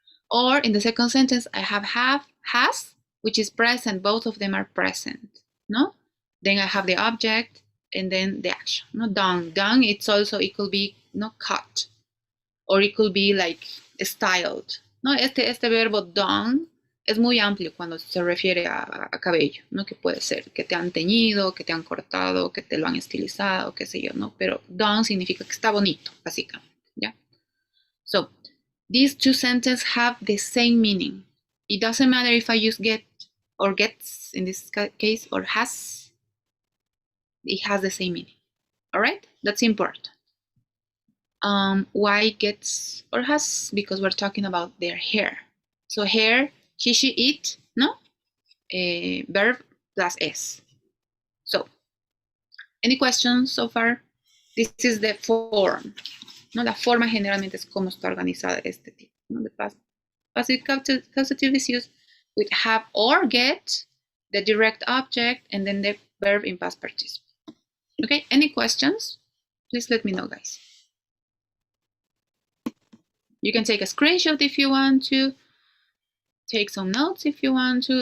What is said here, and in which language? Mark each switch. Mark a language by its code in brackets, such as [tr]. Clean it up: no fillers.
[en] Or in the second sentence, I have has, which is present. Both of them are present, no. Then I have the object and then the action, no. Done. It's also, it could be no cut, or it could be like styled, no. [es] Este verbo done es muy amplio cuando se refiere a cabello, ¿no? Que puede ser que te han teñido, que te han cortado, que te lo han estilizado, qué sé yo, ¿no? Pero done significa que está bonito, básicamente, ¿ya? [en] So, these two sentences have the same meaning. It doesn't matter if I use get or gets in this case or has. It has the same meaning, all right? That's important. Why gets or has? Because we're talking about their hair. So hair, he, she, it, no? Verb plus S. So, any questions so far? This is the form, ¿no? [es] La forma generalmente es cómo está organizada este tipo, ¿no? [en] The passive causative is used with have or get, the direct object, and then the verb in past participle. Okay, any questions? Please let me know, guys. You can take a screenshot if you want to. Take some notes if you want to.